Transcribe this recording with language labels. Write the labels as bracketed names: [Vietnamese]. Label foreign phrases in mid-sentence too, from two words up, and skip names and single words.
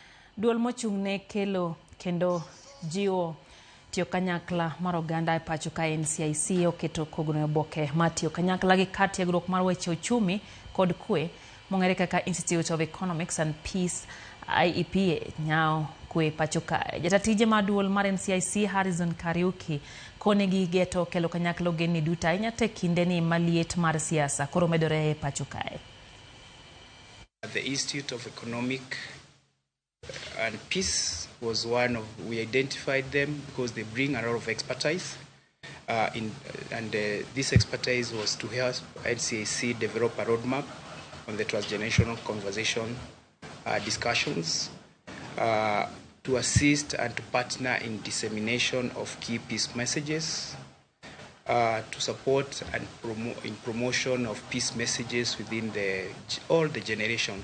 [Luo (Kenya and Tanzania)] Duol mochung'ne kelo kendo jiwo tiyo kanyakla mar oganda e pacho ka NCIC oketo kogno oboke mar tiyo kanyakla gi kar tiegruok mar weche uchumi kod kwee mong'ere kaka Institute of Economics and Peace IEP nyayo kwee pacho ka. Jatatije mar duol mar NCIC Harrison Kariuki kone gi geto kelo kanyakla ogendni duto ahinya te kinde ni maliet mar siasa koro medore e pacho kae. [English] The Institute of Economic and Peace was one of, we identified them because they bring a lot of expertise this expertise was to help NCIC develop a roadmap on the transgenerational conversation discussions, to assist and to partner in dissemination of key peace messages, to support and promotion of peace messages within all the generations.